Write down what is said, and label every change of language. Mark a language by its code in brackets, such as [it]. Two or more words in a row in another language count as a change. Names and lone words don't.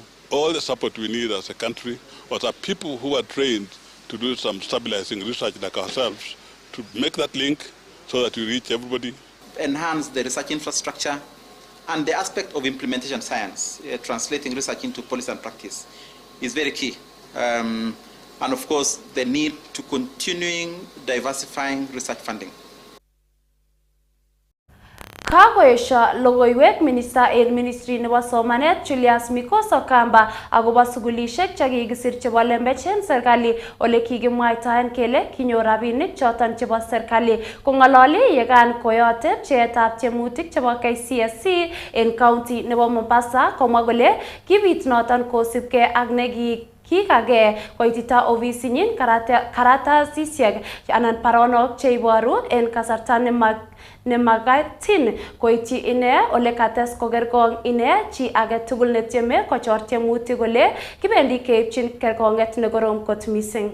[en] All the support we need as a country was our people who are trained to do some stabilizing research like ourselves to make that link so that we reach everybody. Enhance the research infrastructure and the aspect of implementation science, translating research into policy and practice is very key. And of course, the need to continuing diversifying research funding. [kln] Kakoesha logoiwek minister en ministry nebo somanet Julius Mikoso Kamba akobo sugulishek chekikisir chebo lembech en serikali ole kikimwaitaen kele kinyor rabinik choton chebo serikali. Kong'ololi yekan koyote pcheetab tiemutik chebo KCSE en county nebo Mombasa komwa kole kibit noton kosibgei ak kikage koitita ofisinyin karatasisiek anan baronok cheiboru en kasarta nemagatin koityi ine ole kates kokerkong ine chi age tugul netieme kochor tiemutik kole kibendi keipchin kerkonget nekorom kot mising.